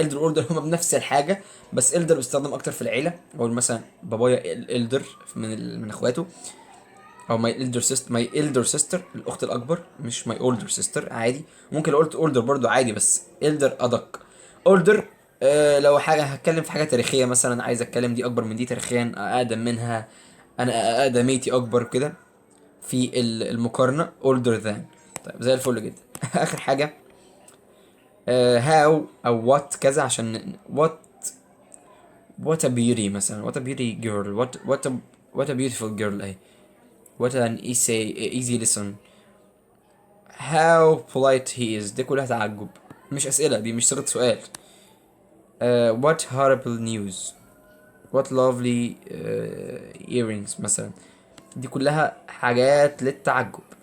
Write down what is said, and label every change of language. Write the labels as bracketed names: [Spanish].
[Arabic] الدر اوردر هما بنفس الحاجه، بس الدر بيستخدم اكتر في العيله، اقول مثلا بابايا الدر من اخواته، او [English] my elder sister [Arabic] الاخت الاكبر، مش [English] my older sister [Arabic] عادي. ممكن لو قلت اولدر برضو عادي، بس الدر ادق. اولدر لو حاجه هتكلم في حاجه تاريخيه مثلا، عايز اتكلم دي اكبر من دي تاريخيا، اقدم منها، انا اقدميتي اكبر كده، في المقارنه older than. طيب زي الفل جدا. اخر حاجه هاو او وات كذا، عشان [English] what a beauty مثلا، what a beauty girl، what a beautiful girl اهي. what an easy listen. how polite he is [Arabic] دي كلها تعجب، مش اسئله، دي مش صيغه سؤال. [English] what horrible news. what lovely earrings [Arabic] مثلا، دي كلها حاجات للتعجب.